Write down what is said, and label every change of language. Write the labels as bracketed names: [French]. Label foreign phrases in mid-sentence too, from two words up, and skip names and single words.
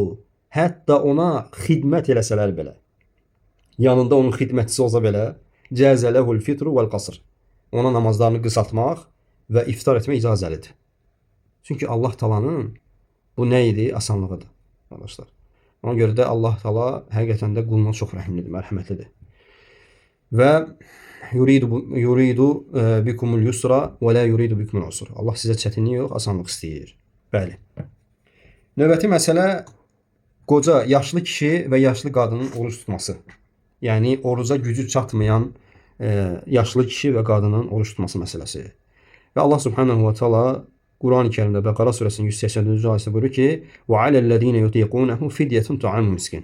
[Azerbaijani] Hətta ona xidmət eləsələr belə. Yanında onun xidmətçisi olsa belə, [Arabic] جاز له الفطر والقصر. [Azerbaijani] Ona namazlarını qısaltmaq və iftar etmək icazəlidir. Çünki Allah Taala'nın bu nə idi? Asanlığıdır, arkadaşlar. Ona görə də Allah Taala həqiqətən də quluna çox rəhimlidir, mərhəmətlidir. [Arabic] ويريد بكم اليسر ولا يريد بكم العسر. [Azerbaijani] Allah sizə çətinlik yox, asanlıq istəyir. Bəli. Növbəti məsələ qoca, yaşlı kişi və yaşlı qadının oruç tutması. Yəni oruca gücü çatmayan yaşlı kişi və qadının oruç tutması məsələsi. [Arabic] Və الله سبحانه وتعالى [Azerbaijani] Quran-ı Kərimdə Bəqara surəsinin 184-cü ayəsində buyurur ki: [Arabic] "وعلى الذين يطيقونه فدية طعام مسكين."